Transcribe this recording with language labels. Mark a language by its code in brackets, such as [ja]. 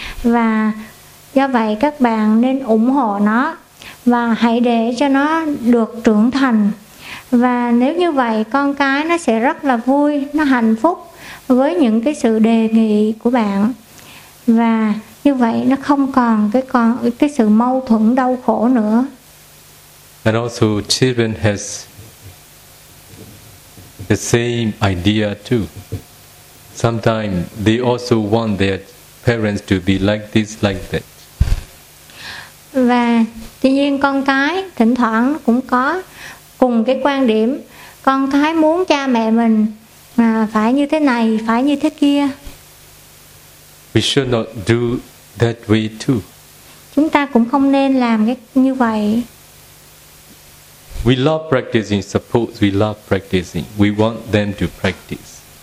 [vi] Và do vậy các bạn nên ủng hộ nó và hãy để cho nó được trưởng thành. Và nếu như vậy, con cái nó sẽ rất là vui, nó hạnh phúc với những cái sự đề nghị của bạn. Và như vậy nó không còn cái sự mâu thuẫn đau khổ nữa. [en] And also children has the same idea too. Sometimes they also want their parents to be like this, like that. [vi] Và tuy nhiên con cái thỉnh thoảng cũng có cùng cái quan điểm. Con cái muốn cha mẹ mình phải như thế này, phải như thế kia. [en] We should not do that way too. [vi] Chúng ta cũng không nên làm cái như vậy. [en] We love practicing. Suppose we love practicing. We want them to practice.